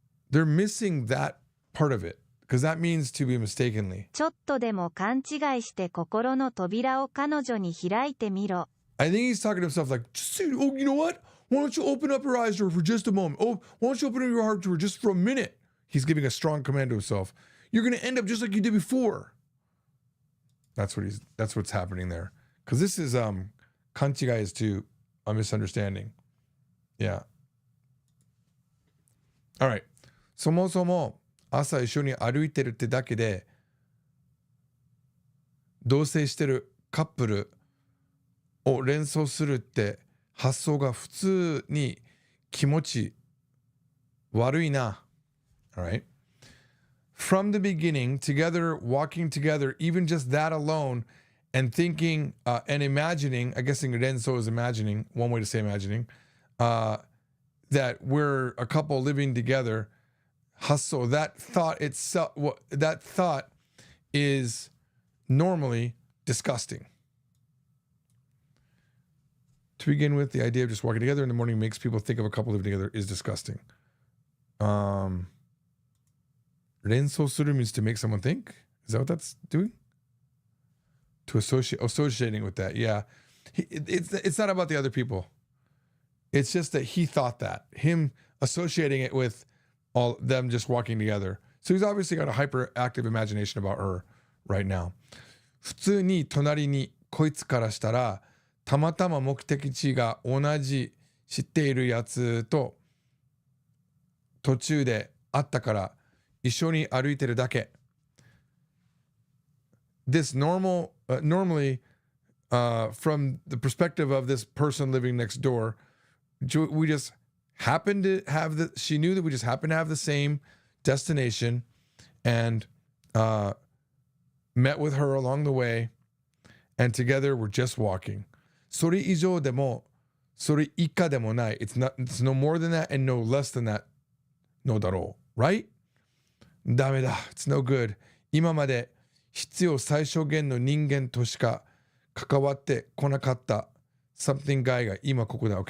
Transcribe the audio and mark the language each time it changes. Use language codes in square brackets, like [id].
[en] They're missing that part of it, because that means to be mistakenly. [ja] ちょっとでも勘違いして心の扉を彼女に開いてみろ。 [en] I think he's talking to himself like, oh, you know what? Why don't you open up your eyes to her for just a moment? Oh, why don't you open up your heart to her just for a minute? He's giving a strong command to himself. You're going to end up just like you did before. That's what's happening there. Because this is, kanchigai is to a misunderstanding. Yeah. All right. [ja] そもそも朝一緒に歩いてるってだけで同棲してるカップルを連想するって発想が普通に気持ち悪いな。 [en] All right. From the beginning, together, walking together, even just that alone, and thinking and imagining, I guess renso is imagining, one way to say imagining, that we're a couple living together. Hasso, that thought itself, that thought is normally disgusting. To begin with, the idea of just walking together in the morning makes people think of a couple living together is disgusting. Renso suru means to make someone think. Is that what that's doing? To associating with that, yeah. It's not about the other people. It's just that he thought that. Him associating it with all them just walking together. So he's obviously got a hyperactive imagination about her right now. [ja] 普通に隣にこいつからしたらたまたま目的地が同じ知っているやつと途中で会ったから一緒に歩いてるだけ. [en] This normally from the perspective of this person living next door, we just happened to have she knew that we just happened to have the same destination and met with her along the way, and together we're just walking. [ja] それ以上でもそれ以下でもない. [en] It's no more than that and no less than that. No [ja] だろう. [en] Right? [ja] ダメだ. [en] It's no good. [ja] 今まで必要最小限の人間としか関わってこなかった [en] something guy [ja] が今ここだ.